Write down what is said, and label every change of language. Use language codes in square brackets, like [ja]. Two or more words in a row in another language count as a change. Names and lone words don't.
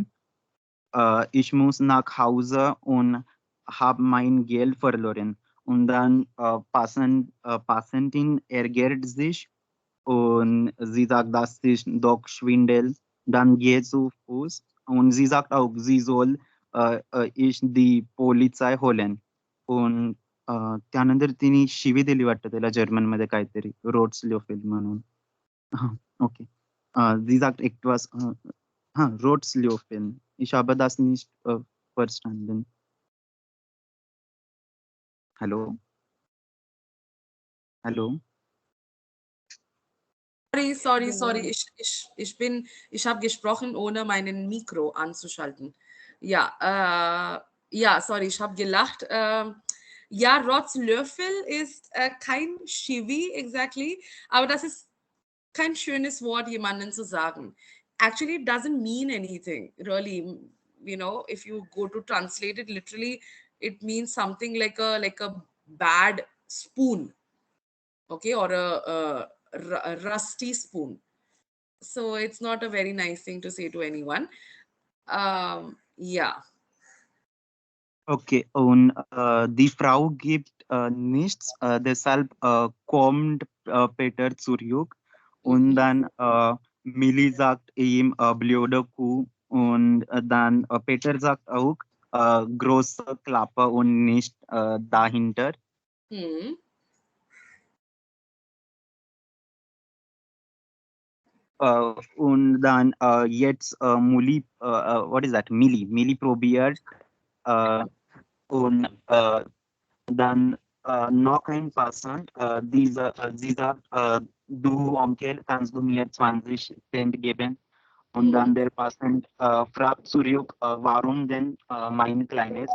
[de] Ich muss nach Hause und habe mein Geld verloren. Und dann Passantin ärgert sich und sie sagt, das ist doch Schwindel. Dann geht sie zu Fuß und sie sagt auch, sie soll ich die Polizei holen. [mr] Und त्यानंतर तिने शिवी दिली वाटतं त्याला जर्मनमध्ये काहीतरी रोड्सलिओफेल म्हणून. [de] Okay. Sie sagt etwas, Rotsliofel. Ich habe das nicht verstanden. Hallo? Hallo? Sorry. Ich habe gesprochen, ohne meinen Mikro anzuschalten. Ja, sorry, ich habe gelacht. Ja, Rotzlöffel ist kein Chivi, exactly, aber das ist kein schönes Wort, jemanden zu sagen. [en] Actually, it doesn't mean anything, really. You know, if you go to translate it literally, it means something like a bad spoon, okay, or a rusty spoon. So it's not a very nice thing to say to anyone. Yeah. [de] Okay, und die Frau gibt nichts, deshalb kommt Peter zurück und Mhm. dann Millie sagt ihm blöde Kuh Und dann Peter sagt auch, große Klappe und nicht dahinter. Mhm. Und dann jetzt [en] what is that? [de] Milli probiert und dann noch ein Passant, dieser du Onkel, kannst du mir 20 Cent geben? Und dann der Passant fragt zurück, warum denn mein Kleines?